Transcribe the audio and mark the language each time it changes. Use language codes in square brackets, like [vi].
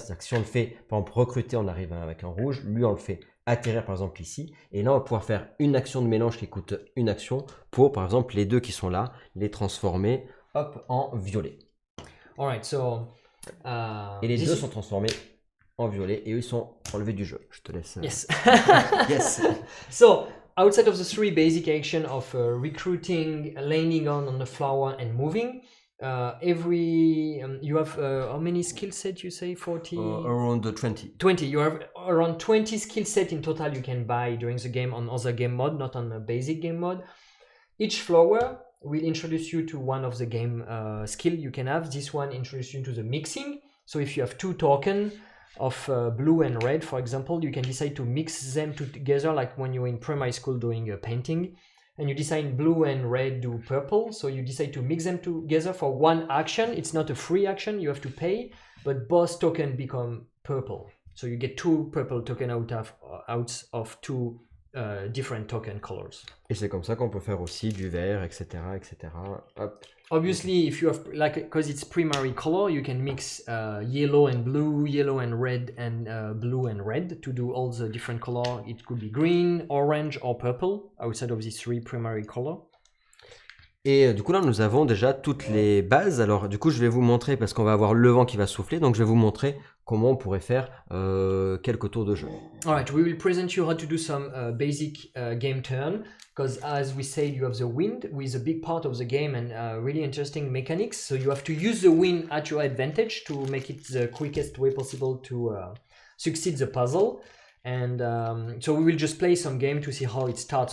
[fr] C'est-à-dire que si on le fait, par exemple, recruter, on arrive avec un rouge, lui on le fait atterrir par exemple ici, et là on va pouvoir faire une action de mélange qui coûte une action pour, par exemple, les 2 qui sont là, les transformer hop, en violet. [en] Alright, so, [fr] et les 2 sont transformés en violet et eux ils sont enlevés du jeu. Je te laisse. [en] Yes. Yes. So, outside of the 3 basic actions of recruiting, landing on the flower, and moving, you have how many skill sets you say? 40? Around 20. 20. You have around 20 skill sets in total you can buy during the game on other game mode, not on the basic game mode. Each flower will introduce you to one of the game skill you can have. This one introduces you to the mixing. So if you have 2 tokens of blue and red, for example, you can decide to mix them together, like when you're in primary school doing a painting. And you decide blue and red do purple, so you decide to mix them together for one action. It's not a free action, you have to pay, but both tokens become purple. So you get 2 purple tokens out of 2 different token colors. [fr] Et c'est comme ça qu'on peut faire aussi du vert, etc., etc. Hop. [en] Obviously, if you have, because it's primary color, you can mix yellow and blue, yellow and red, and blue and red to do all the different color. It could be green, orange, or purple outside of these 3 primary color. [fr] Et du coup là nous avons déjà toutes les bases. Alors du coup je vais vous montrer, parce qu'on va avoir le vent qui va souffler, donc je vais vous montrer comment on pourrait faire quelques tours de jeu. [en] Alright, we will present you how to do some basic game turn, because as we said, you have the wind with a big part of the game and really interesting mechanics. So you have to use the wind at your advantage to make it the quickest way possible to succeed the puzzle. And so we will just play some game to see how it starts.